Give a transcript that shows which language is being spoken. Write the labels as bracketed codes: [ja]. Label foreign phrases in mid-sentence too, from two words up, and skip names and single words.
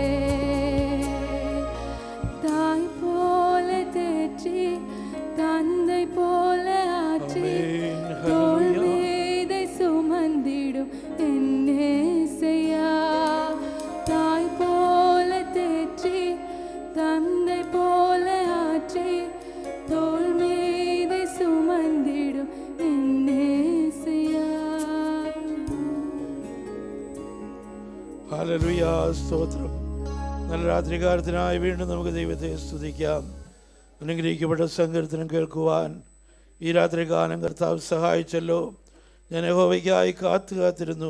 [ta] தாய் போல தேற்றி தந்தை போல ஆற்றி தோள் மீதை சுமந்திடும் என்னேசையா. தாய் போல தேற்றி தந்தை போல ஆற்றி தோள் மீதை சுமந்திடும் என்னேசையா. [ml] ഹല്ലേലൂയ, സ്തോത്രം. നല്ല രാത്രികാലത്തിനായി വീണ്ടും നമുക്ക് ദൈവത്തെ സ്തുതിക്കാം. അനുഗ്രഹിക്കപ്പെട്ട സങ്കീർത്തനം കേൾക്കുവാൻ ഈ രാത്രികാലം കർത്താവ് സഹായിച്ചല്ലോ. ഞാൻ യഹോവയ്ക്കായി കാത്തിരുന്നു.